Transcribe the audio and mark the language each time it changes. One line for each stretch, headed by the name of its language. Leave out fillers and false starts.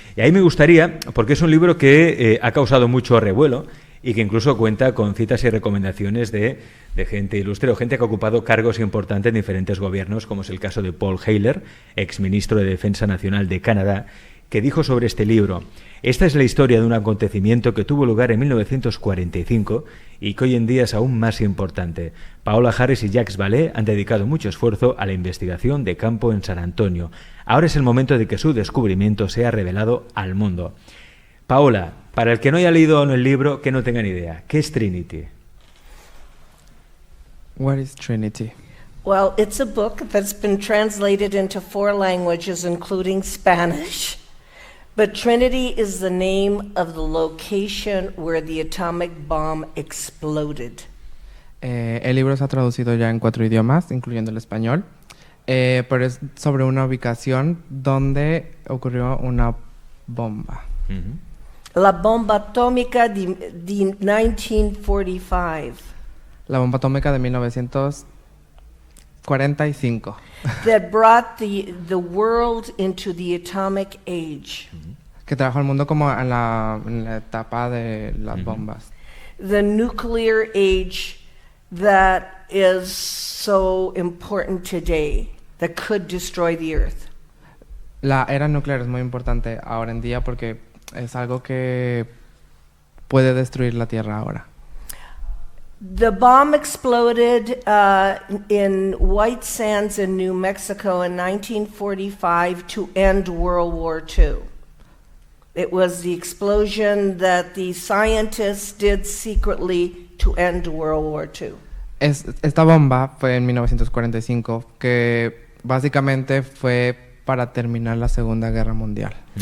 Spanish: Y ahí me gustaría, porque es un libro que ha causado mucho revuelo y que incluso cuenta con citas y recomendaciones de gente ilustre o gente que ha ocupado cargos importantes en diferentes gobiernos, como es el caso de Paul Heyler, exministro de Defensa Nacional de Canadá, que dijo sobre este libro: esta es la historia de un acontecimiento que tuvo lugar en 1945 y que hoy en día es aún más importante. Paola Harris y Jacques Vallée han dedicado mucho esfuerzo a la investigación de campo en San Antonio. Ahora es el momento de que su descubrimiento sea revelado al mundo. Paola, para el que no haya leído el libro, que no tenga ni idea, ¿qué es Trinity?
English: What is Trinity? Well, it's a book that's been translated into 4 languages, including Spanish. But Trinity is the name of the location where the atomic bomb exploded.
Spanish: El libro se ha traducido ya en 4 idiomas, incluyendo el español, pero es sobre una ubicación donde ocurrió una bomba. La bomba atómica de 1945. La bomba atómica de 1945.
English: That brought the world into the atomic age.
Spanish: Que trajo al mundo como en la etapa de las bombas.
English: The nuclear age that is so important today, that could destroy the earth.
Spanish: La era nuclear es muy importante ahora en día porque es algo que puede destruir la Tierra ahora.
English: The bomb exploded in White Sands in New Mexico in 1945 to end World War II. It was the explosion that the scientists did secretly to end World War II.
Spanish: Esta bomba fue en 1945, que básicamente fue para terminar la Segunda Guerra Mundial.